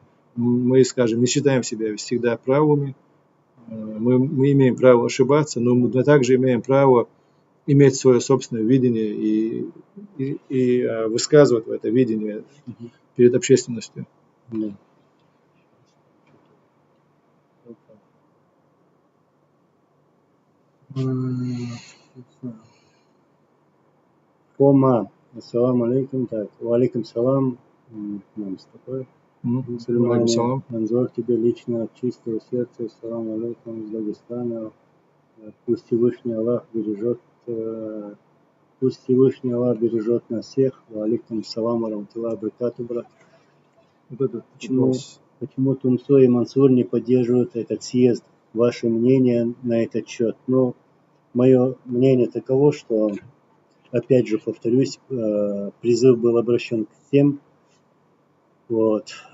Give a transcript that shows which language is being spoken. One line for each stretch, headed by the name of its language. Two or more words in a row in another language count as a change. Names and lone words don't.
Russian: Мы, скажем, не считаем себя всегда правыми. Мы имеем право ошибаться, но мы также имеем право иметь свое собственное видение и высказывать это видение перед общественностью. Фома.
Arabic: السلام عليكم.
Russian: Так,
Arabic: وعليكم السلام.
Russian: Нам с тобой. Мусульмане. Анзор, тебе лично от чистого сердца.
Arabic: السلام عليكم
Russian: из Дагестана. Пусть Всевышний Аллах бережет нас всех.
Arabic: وعليكم السلام ورحمة الله وبركاته,
Russian: брат. Почему Тумсо и Мансур не поддерживают этот съезд? Ваше мнение на этот счет? Ну, мое мнение таково, что, опять же повторюсь, призыв был обращен к тем Вот.